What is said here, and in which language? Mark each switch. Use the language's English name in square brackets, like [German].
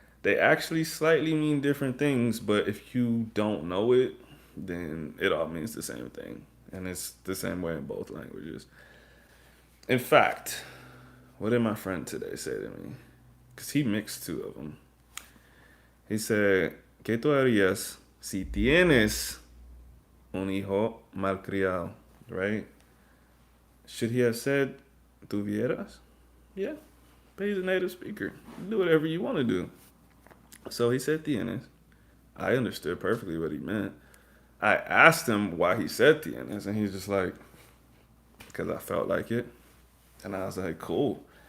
[English] They actually slightly mean different things, but if you don't know it, then it all means the same thing. And it's the same way in both languages. In fact, what did my friend today say to me? Because he mixed two of them. [Spanish] He said, ¿Qué tú harías si tienes un hijo malcriado? [English] Right? Should he have said, tuvieras? Yeah. But he's a native speaker. Do whatever you want to do. So he said tienes. I understood perfectly what he meant. I asked him why he said tienes, and he's just like, because I felt like it. And I was like, cool.